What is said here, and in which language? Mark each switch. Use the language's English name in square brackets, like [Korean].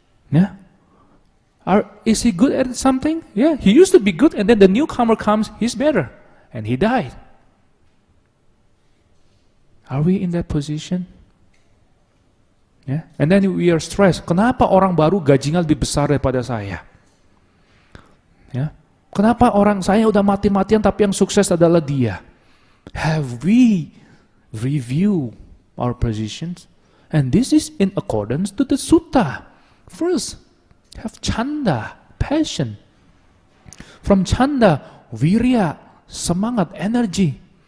[English] Yeah? Is he good at something? Yeah, he used to be good, and then the newcomer comes, he's better, and he died. Are we in that position? Yeah? And then we are stressed. [Indonesian] Kenapa orang baru gajinya lebih besar daripada saya? Yeah? Kenapa orang saya udah mati-matian tapi yang sukses adalah dia? [English] Have we reviewed our positions? And this is in accordance to the sutta. First, have chanda, passion. From chanda, virya, semangat, energy.